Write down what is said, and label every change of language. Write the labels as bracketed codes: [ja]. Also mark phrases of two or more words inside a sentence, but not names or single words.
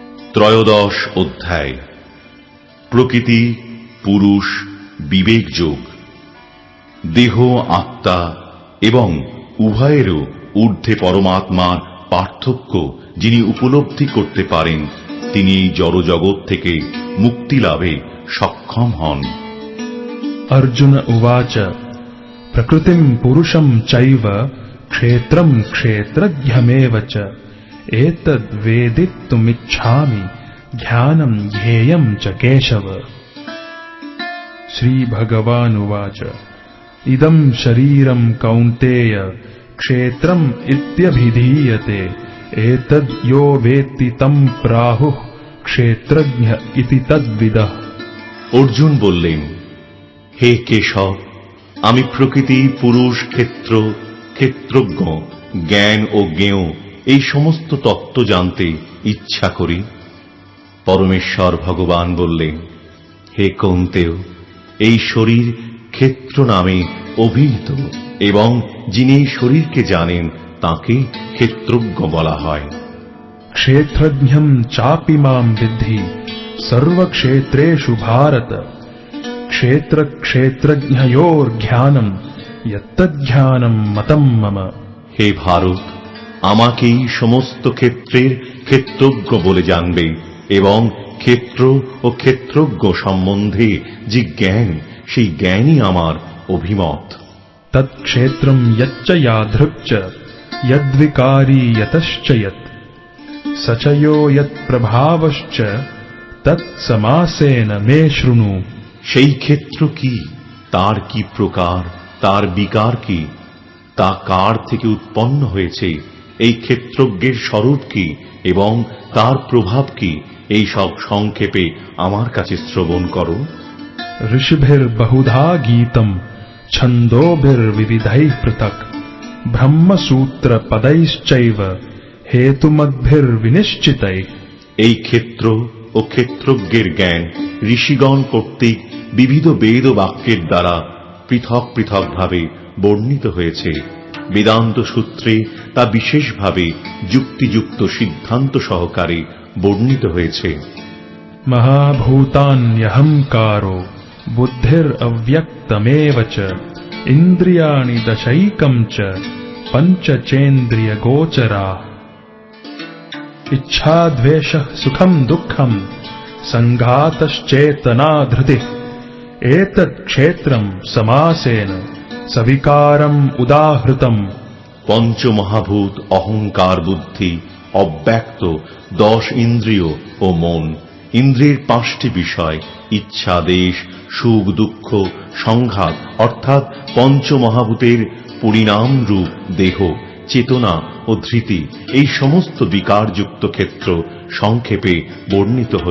[bn] ত্রয়োদশ অধ্যায়। প্রকৃতি, পুরুষ, বিবেক যোগ। দেহ, আত্মা এবং উভয়েরও ঊর্ধ্বে পরমাত্মার পার্থক্য যিনি উপলব্ধি করতে পারেন, তিনি এই জড়জগৎ থেকে মুক্তি লাভে সক্ষম হন। [sa] अर्जुन उवाच प्रकृतिं पुरुषं चैव क्षेत्रं क्षेत्रज्ञमेव च एतद्वेदितुमिच्छामि ज्ञानं ज्ञेयं च केशव। श्री भगवानुवाच इदं शरीरं कौन्तेय क्षेत्रम् इत्यभिधीयते एतद् यो वेत्ति तं प्राहुः क्षेत्रज्ञ इति तद्विदः। [bn] অর্জুন বললেন, হে কেশব, আমি প্রকৃতি, পুরুষ, ক্ষেত্র, ক্ষেত্রজ্ঞ, জ্ঞান ও জ্ঞেয় এই সমস্ত তত্ত্ব জানতে ইচ্ছা করি। পরমেশ্বর ভগবান বললেন, হে কৌন্তেয়, এই শরীর ক্ষেত্র নামে অভিহিত এবং যিনি এই শরীরকে জানেন তাকে ক্ষেত্রজ্ঞ বলা হয়। [sa] क्षेत्रज्ञं चापि मां विद्धि सर्वक्षेत्रेषु भारत क्षेत्र क्षेत्रज्ञयोर्ज्ञानं यत्तज्ज्ञानं मतं मम। [bn] হে ভারত, আমাকেই সমস্ত ক্ষেত্রের ক্ষেত্রজ্ঞ বলে জানবে এবং ক্ষেত্র ও ক্ষেত্রজ্ঞ সম্বন্ধে যে জ্ঞান, সেই জ্ঞানই আমার অভিমত। [sa] तत्क्षेत्रं यच्च यादृक् च यद्विकारी यतश्च यत् स च यो यत्प्रभावश्च तत्समासेन मे शृणु। [bn] সেই ক্ষেত্র কি, তার কি প্রকার, তার বিকার কি, তা কার থেকে উৎপন্ন হয়েছে, এই ক্ষেত্রজ্ঞের স্বরূপ কি এবং তার প্রভাব কি, এই সব সংক্ষেপে আমার কাছে শ্রবণ করো। [sa] ऋषिभिर्बहुधा गीतं छन्दोभिर्विविधैः पृथक् ब्रह्मसूत्रपदैश्चैव हेतुमद्भिर्विनिश्चितैः। [bn] এই ক্ষেত্র ও ক্ষেত্রজ্ঞের জ্ঞান ঋষিগণ কর্তৃক বিবিধ বেদ বাক্যের দ্বারা পৃথক পৃথক ভাবে বর্ণিত হয়েছে। বেদান্ত সূত্রে তা বিশেষভাবে যুক্তিযুক্ত সিদ্ধান্ত সহকারে বর্ণিত হয়েছে। [sa] महाभूतान्यहंकारो बुद्धिरव्यक्तमेव च इन्द्रियाणि दशैकं च पञ्चचेन्द्रियगोचराः इच्छा द्वेषः सुखं दुःखं संघातश्चेतना धृतिः एतत् क्षेत्रं समासेन सविकारम् उदाहृतम्। [bn] পঞ্চমহাভূত অহংকার, বুদ্ধি, অব্যক্ত 10 ইন্দ্রিয় ও মন, ইন্দ্রিয়ের 5টি বিষয়, ইচ্ছা, দেশ, সুখ, দুঃখ, সংঘাত অর্থাৎ পঞ্চমহাভূতের পরিণাম রূপ দেহ, চেতনা ও ধৃতি, এই সমস্ত বিকারযুক্ত ক্ষেত্র সংক্ষেপে বর্ণিত হল।